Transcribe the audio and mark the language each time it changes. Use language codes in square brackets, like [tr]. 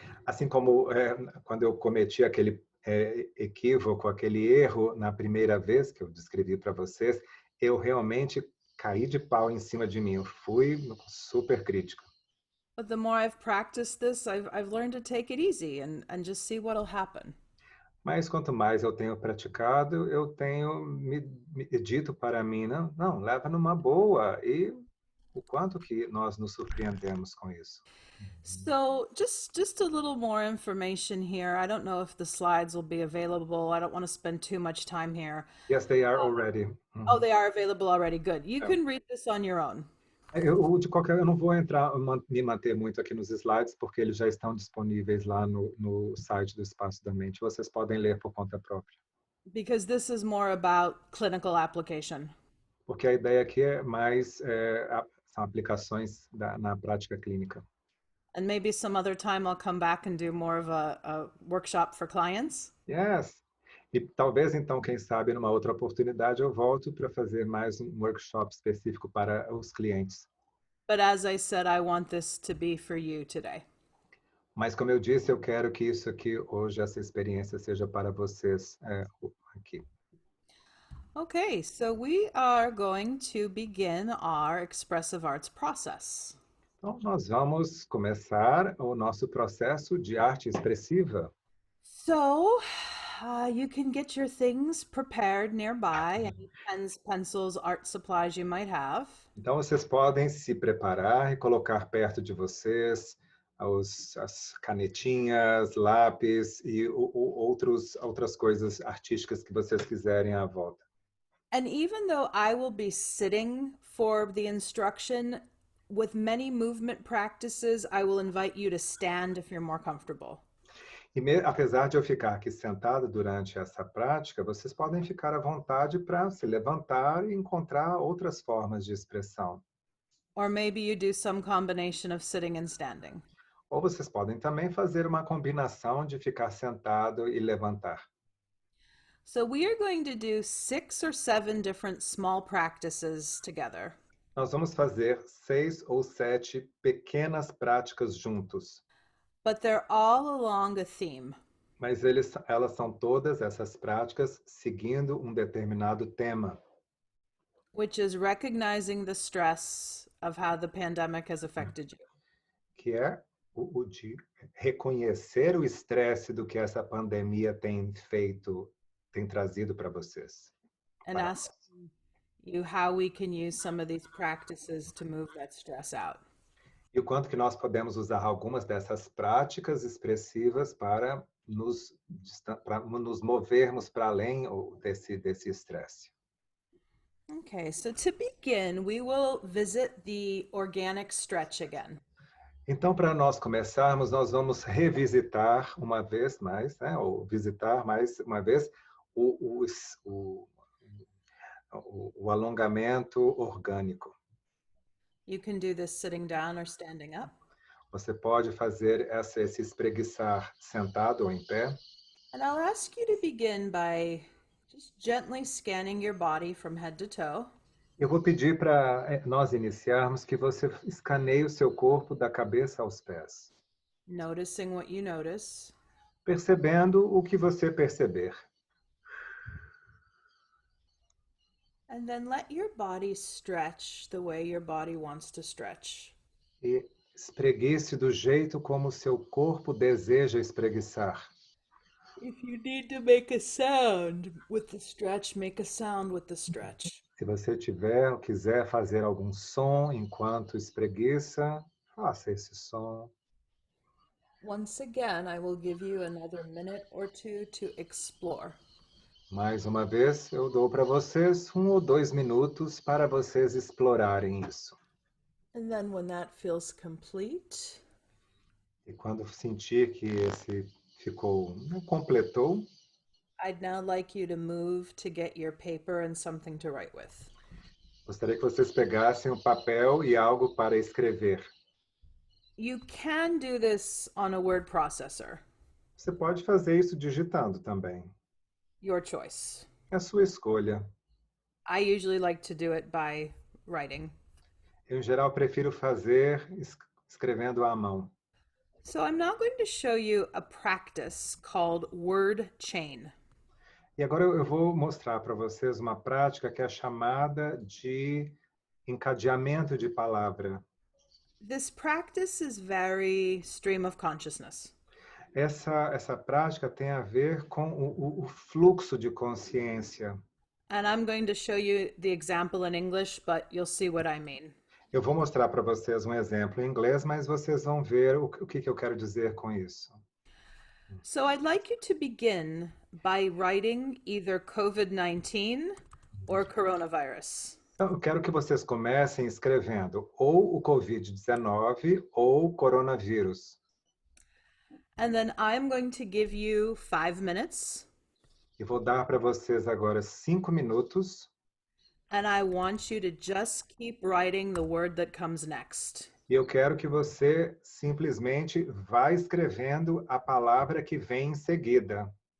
[pt] Assim como quando eu cometi aquele equívoco, aquele erro na primeira vez que eu descrevi para vocês, eu realmente caí de pau em cima de mim. Eu fui super crítico. [en] But the more I've practiced this, I've learned to take it easy and just see what'll happen. [pt] Mas quanto mais eu tenho praticado, eu tenho me dito para mim, não, leva numa boa. E o quanto que nós nos surpreendemos com isso. [en] So just a little more information here. I don't know if the slides will be available. I don't want to spend too much time here. Yes, they are already. Oh, they are available already. Good. You can read this on your own. [pt] Eu não vou me manter muito aqui nos slides, porque eles já estão disponíveis lá no site do Espaço da Mente. Vocês podem ler por conta própria. [en] Because this is more about clinical application. [pt] Porque a ideia aqui é mais são aplicações na prática clínica. [en] And maybe some other time I'll come back and do more of a workshop for clients. Yes. [pt] E talvez, então, quem sabe, numa outra oportunidade, eu volto para fazer mais um workshop específico para os clientes. [en] But as I said, I want this to be for you today. [pt] Mas, como eu disse, eu quero que isso aqui, hoje, essa experiência seja para vocês aqui. [en] Okay, so we are going to begin our expressive arts process. [pt] Então, nós vamos começar o nosso processo de arte expressiva. [en] So, you can get your things prepared nearby, any pens, pencils, art supplies you might have. [pt] Então, vocês podem se preparar e colocar perto de vocês as canetinhas, lápis e outras coisas artísticas que vocês quiserem à volta. [en] And even though I will be sitting for the instruction, with many movement practices, I will invite you to stand if you're more comfortable. [pt] E apesar de eu ficar aqui sentado durante essa prática, vocês podem ficar à vontade para se levantar e encontrar outras formas de expressão. [en] Or maybe you do some combination of sitting and standing. [pt] Ou vocês podem também fazer uma combinação de ficar sentado e levantar. [en] So we are going to do 6 or 7 different small practices together. [pt] Nós vamos fazer 6 ou 7 pequenas práticas juntos. [en] But they're all along a theme. [pt] Mas elas são todas essas práticas seguindo um determinado tema. [en] Which is recognizing the stress of how the pandemic has affected you. [pt] Que é o de reconhecer o estresse do que essa pandemia tem trazido para vocês. [en] And asking you how we can use some of these practices to move that stress out. [pt] E o quanto que nós podemos usar algumas dessas práticas expressivas para nos movermos para além desse estresse. [en] Okay, so to begin, we will visit the organic stretch again. [pt] Então, para nós começarmos, nós vamos revisitar uma vez mais, né, ou visitar mais uma vez, o, o, o, o alongamento orgânico. [en] You can do this sitting down or standing up. [pt] Você pode fazer esse espreguiçar sentado ou em pé. [en] And I'll ask you to begin by just gently scanning your body from head to toe. [pt] Eu vou pedir para nós iniciarmos que você escaneie o seu corpo da cabeça aos pés, [en] Noticing what you notice. [pt] percebendo o que você perceber. [en] And then let your body stretch the way your body wants to stretch. [pt] E espreguice do jeito como o seu corpo deseja espreguiçar. [en] If you need to make a sound with the stretch, make a sound with the stretch. [pt] Se você tiver ou quiser fazer algum som enquanto espreguiça, faça esse som. [en] Once again, I will give you another minute or two to explore. [pt] Mais uma vez, eu dou para vocês 1 ou 2 minutos para vocês explorarem isso. [en] And then when that feels complete, [pt] E quando sentir que esse completou, [en] I'd now like you to move to get your paper and something to write with. [pt] gostaria que vocês pegassem um papel e algo para escrever. [en] You can do this on a word processor, [pt] Você pode fazer isso digitando também. [en] your choice. [pt] É a sua escolha. [en] I usually like to do it by writing. [pt] Eu, em geral, prefiro fazer escrevendo à mão. [en] So I'm now going to show you a practice called word chain. [pt] E agora eu vou mostrar para vocês uma prática que é chamada de encadeamento de palavra. [en] This practice is very stream of consciousness. [pt] Essa prática tem a ver com o fluxo de consciência. [en] And I'm going to show you the example in English, but you'll see what I mean. [pt] Eu vou mostrar para vocês um exemplo em inglês, mas vocês vão ver o que eu quero dizer com isso. [en] So I'd like you to begin by writing either COVID-19 or coronavirus. [pt] Então, eu quero que vocês comecem escrevendo ou o Covid-19 ou o coronavírus. [en] And then I'm going to give you 5 minutes, [pt] E vou dar para vocês agora 5 minutos. [en] and I want you to just keep writing the word that comes next. [pt] E eu quero que você simplesmente vá escrevendo a palavra que vem em seguida.